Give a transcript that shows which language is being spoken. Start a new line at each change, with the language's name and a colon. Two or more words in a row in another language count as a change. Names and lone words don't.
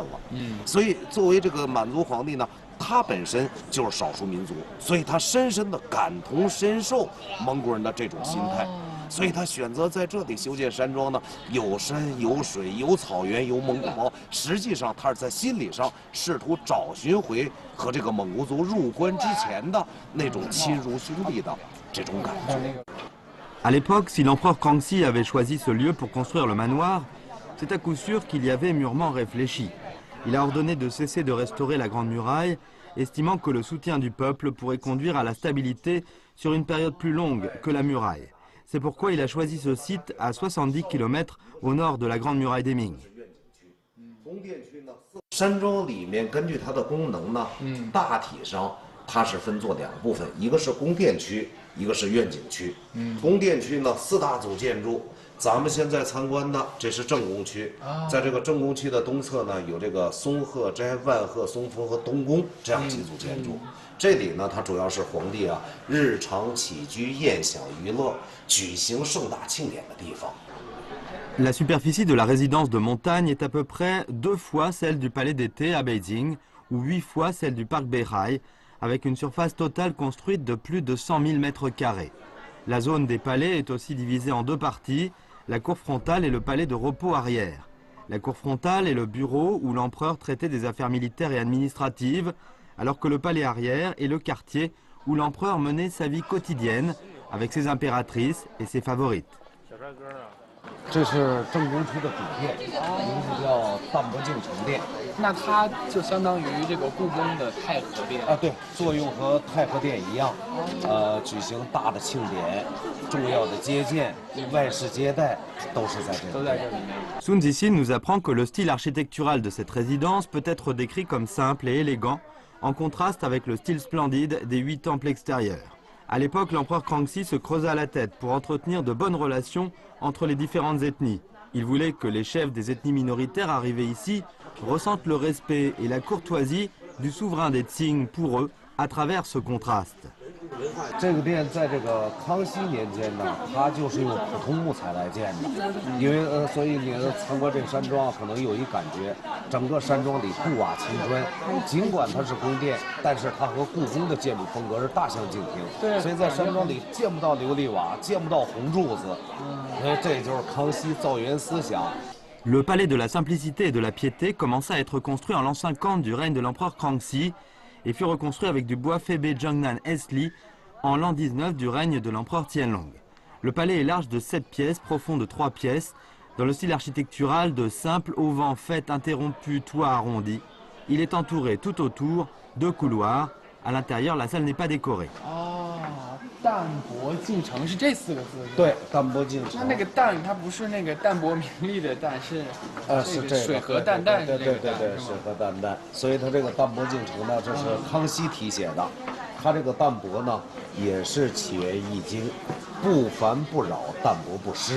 Chinese: 所以作为这个满族皇帝呢，他本身就是少数民族，所以他深深的感同身受蒙古人的这种心态。所以他选择在这里修建山庄呢，有山有水有草原有蒙古包，实际上他是在心理上试图找寻回和这个蒙古族入关之前的那种亲如兄弟的这种感觉。
French: À l'époque, si l'empereur Kangxi avait choisi ce lieu pour construire le manoir, c'est à coup sûr qu'il y avait mûrement réfléchi. Il a ordonné de cesser de restaurer la Grande Muraille, estimant que le soutien du peuple pourrait conduire à la stabilité sur une période plus longue que la muraille. C'est pourquoi il a choisi ce site à 70 km au nord de la Grande Muraille des Ming.
Chinese: 山庄里面根据它的功能呢，大体上它是分作2部分，一个是宫殿区，一个是愿景区。宫殿区呢4大组建筑，咱们现在参观的这是正宫区，在这个正宫区的东侧呢有这个松鹤斋、万鹤松峰和东宫这样几组建筑。这里呢，它主要是皇帝啊日常起居、宴享娱乐、举行盛大庆典的地方。
French: La superficie de la résidence de montagne est à peu près 2 fois celle du palais d'été à Beijing ou 8 fois celle du parc Beihai, avec une surface totale construite de plus de 100 000 mètres carrés. La zone des palais est aussi divisée en deux parties, la cour frontale et le palais de repos arrière. La cour frontale est le bureau où l'empereur traitait des affaires militaires et administratives, alors que le palais arrière est le quartier où l'empereur menait sa vie quotidienne avec ses impératrices et ses favorites.
Chinese: 这是正宫出的主殿，名字叫淡泊敬诚殿。那它就相当于这个故宫的太和殿啊，对，作用和太和殿一样，举行大的庆典、重要的接见、外事接待都是在这里。
French: Sun Zixin nous apprend que le style architectural de cette résidence peut être décrit comme simple et élégant, en contraste avec le style splendide des 8 temples extérieurs. À l'époque, l'empereur Kangxi se creusa la tête pour entretenir de bonnes relations entre les différentes ethnies. Il voulait que les chefs des ethnies minoritaires arrivés ici ressentent le respect et la courtoisie du souverain des Qing pour eux à travers ce contraste.
Chinese: 这个殿在这个康熙年间呢，它就是用普通木材来建的，因为所以你参观这个山庄可能有一感觉，整个山庄里布瓦青砖，尽管它是宫殿，但是它和故宫的建筑风格是大相径庭。对，所以在山庄里见不到琉璃瓦，见不到红柱子，所以这就是康熙造园思想。
French: Le palais de la simplicité et de la piété commença à être construit en l'an 50 du règne de l'empereur Kangxi et fut reconstruit avec du bois Febe Jiangnan Esli en l'an 19 du règne de l'empereur Qianlong. Le palais est large de 7 pièces, profond de 3 pièces, dans le style architectural de simple auvent fait interrompu toit arrondi. Il est entouré tout autour de couloirs. À l'intérieur, la salle n'est pas décorée.
Chinese: 淡泊敬诚是这4个字。对，淡泊敬诚。那个淡，它不是那个淡泊名利的淡，是是这个水和淡淡是这个淡，对，水和淡淡。所以它这个淡泊敬诚呢，这是康熙题写的。它这个淡泊呢，也是起源《易经》，不烦不扰，淡泊不失。